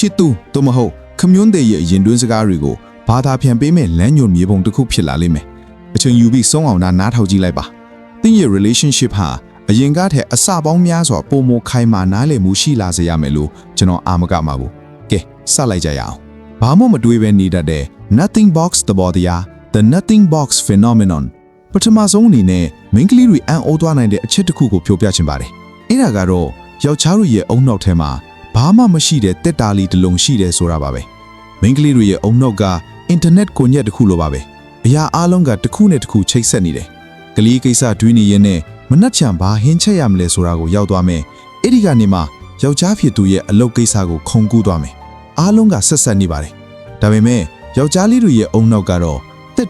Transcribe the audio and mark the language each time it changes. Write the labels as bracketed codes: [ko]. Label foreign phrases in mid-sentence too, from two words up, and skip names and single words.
[my] စ်သူသို့မဟုတ် community ရဲ့ရင်တွင်းစကားတွေကိုဘာသာပြန်ပေးမဲ့လမ်းညွှန်မြေပုံတစ်ခုဖြစ်လာလိမ့်မယ်အချိန်ယူပြီးဆုံးအောင်နားထောင်ကြည့်လိုက်ပါသင်ရဲ့ relationship ဟာအရင်ကတည်းကအစပေါင်းများစွာပုံမခိုင်မာနားလည်မှုရှိလာစေရမယ်လို့ကျွန်တော်အာမကမှာဘူးကဲစလိုက်ကြရအောင်ဘာမှမတွေးပဲနေတတ်တဲ့ [en] nothing box [my] သဘောတရား [en] the nothing box phenomenon [my] ပထမဆုံးအနေနဲ့မိန်းကလေးတွေအံ့ဩသွားနိုင်တဲ့အချက်တစ်ခုကိုပြောပြချင်ပါတယ် အဲ့ဒါကတော့ယောက်ျားတို့ရဲ့အုံနောက်ထဲမှာဘာမှမရှိတဲ့တက်တာလီတစ်လုံးရှိတယ်ဆိုတာပါပဲမိန်းကလေးတွေရဲ့အုံနောက်ကအင်တာနက်ကွန်ရက်တစ်ခုလိုပါပဲအရာအလုံးကတစ်ခုနဲ့တစ်ခုချိတ်ဆက်နေတယ်ကလေးကိစ္စတွေးနေရင်နဲ့မနှက်ချံဘာဟင်းချက်ရမလဲဆိုတာကိုရောက်သွားမယ်အဲ့ဒီကနေမှယောက်ျားဖြစ်သူရဲ့အလုပ်ကိစ္စကိုခုံကူးသွားမယ်အားလုံးကဆက်ဆက်နေပါတယ်ဒါပေမဲ့ယောက်ျားလေးတွေရဲ့အုံနောက်ကတော့တက်